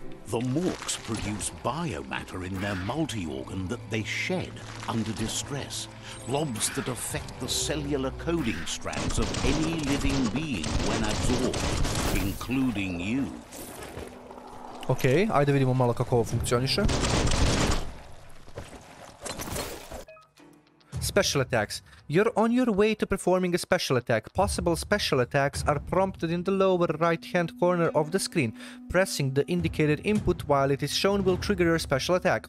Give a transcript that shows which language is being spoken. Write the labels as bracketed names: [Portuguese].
[English] The morks produce biomatter in their multi-organ that they shed under distress. Blobs that affect the cellular coding strands of any living being when absorbed, including you. [Serbian] Okej, ajde vidimo malo kako ovo funkcioniše. [English] Special attacks. You're on your way to performing a special attack. Possible special attacks are prompted in the lower right-hand corner of the screen. Pressing the indicated input while it is shown will trigger your special attack.